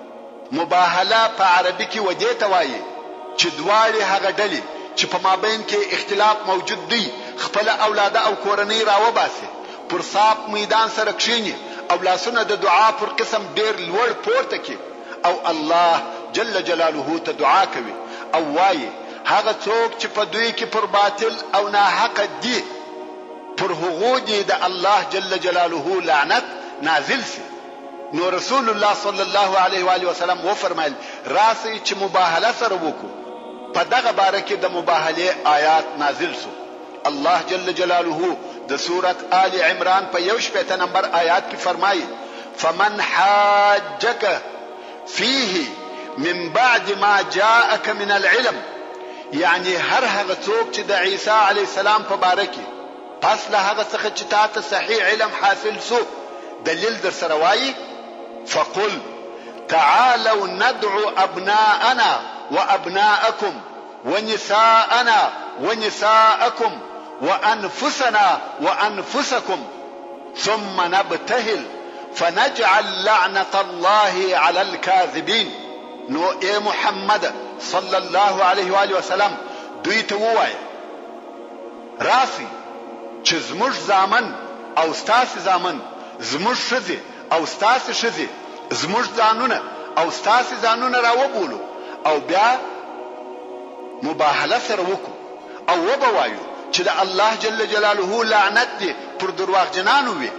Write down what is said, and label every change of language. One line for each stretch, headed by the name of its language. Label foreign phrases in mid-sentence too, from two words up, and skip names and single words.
Pashto: مباهله په عربي کې ودې ته وایي چې دواړي هغه ډلې چې په مابین کې اختلاف موجود دی خپل اولاده او کورنۍ راوباسي پر صاف میدان سره کښیني او لاسونه د دعا پر قسم ډیر لوړ پورته کې او الله
Arabic: جل جلاله
Pashto: ته دعا کوي او وایي هغه څوک چې په دوی کې پر باطل او ناحق دي پر هغو دي د الله
Arabic: جل جلاله
Pashto: لعنت نازل سي. نو رسول الله
Arabic: صلی الله علیه و آله وسلم
Pashto: وفرمایل راسي چې مباهله سره وکړو. په دغه باره کې د مباهله آیات نازل سو. الله
Arabic: جل جلاله
Pashto: د سورت آل عمران په 1 نمبر آیات کې فرمایي
Arabic: فمن حاجك فيه من بعد ما جاءك من العلم.
Pashto: یعنی هر هغه څوک چې د عیسی
Arabic: علیه السلام
Pashto: په باره کې پس له هغه څخه چې تاسو صحیح علم حاصل سو دلیل در سره وایي
Arabic: فقل تعالوا ندعو ابناءنا وابناءكم ونساءنا ونساءكم وانفسنا وانفسكم ثم نبتهل فنجعل لعنة الله على الكاذبين.
Pashto: نو اے محمد
Arabic: صلی الله علیه و آله وسلم
Pashto: دوی ته ووایه راسي چې زموږ زامن او ستاسو زامن زموږ ښځې او ستاسو ښځې زموږ ځانونه او ستاسو ځانونه راوبولو او بیا مباهله سره وکړو او وبوایو چې د الله
Arabic: جل جلاله
Pashto: لعنت دی پر درواغجنانو وي.